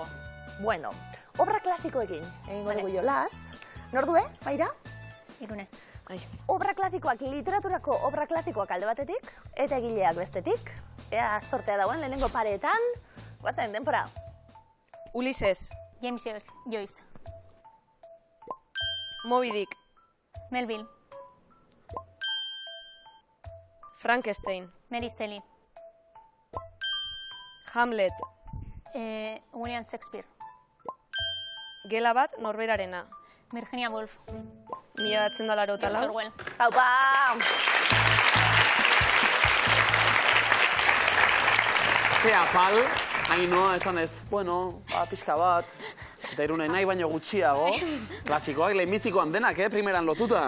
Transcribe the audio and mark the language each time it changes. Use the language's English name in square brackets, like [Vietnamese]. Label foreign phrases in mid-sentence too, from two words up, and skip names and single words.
[Basque] Bueno, obra klasikoekin egingo dugu jolas. Nordue, Maira? Irune. Obra klasikoak, literaturako obra klasikoak alde batetik, eta egileak bestetik. Ea sortea dauen lehenengo pareetan. Guazen, denpora. Ulises. James Joyce. Moby Dick. Melville. Frankenstein. Mary Shelley. Hamlet. William Shakespeare. Gela bat norberarena. Virginia Woolf. 1984. George Orwell. Aupa! Zea pal, Ainoa esan ez, bueno, pixka bat, eta Irune nahi baino gutxiago, klasikoak lehenbizikoan denak, primeran lotuta.